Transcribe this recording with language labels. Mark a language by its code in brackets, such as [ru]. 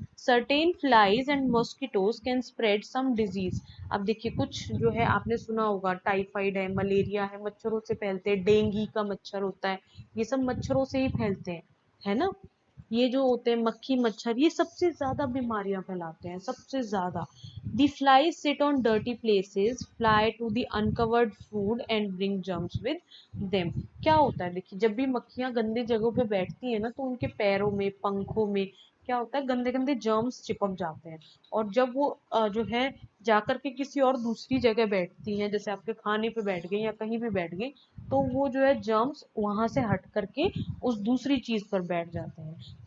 [en] Certain flies and mosquitoes can spread some disease. [hi] अब देखिए कुछ जो है आपने सुना होगा, टाइफाइड है, मलेरिया है, मच्छरों से फैलते हैं, डेंगू का मच्छर होता है, ये सब मच्छरों से ही फैलते हैं, है ना। ये जो होते हैं मक्खी मच्छर, ये सबसे ज्यादा बीमारियां फैलाते हैं, सबसे ज्यादा। [en] The flies sit on dirty places, fly to the uncovered food and bring germs with them। [hi] क्या होता है देखिए, जब भी मक्खियां गंदी जगहों पे बैठती है ना, तो उनके पैरों में, पंखों में क्या होता है, गंदे गंदे जर्म्स चिपक जाते हैं। और जब वो जो है जाकर के किसी और दूसरी जगह बैठती हैं, जैसे आपके खाने पे बैठ गई या कहीं भी बैठ गई, तो वो जो है जर्म्स वहां से हट करके उस दूसरी चीज पर बैठ जाते हैं।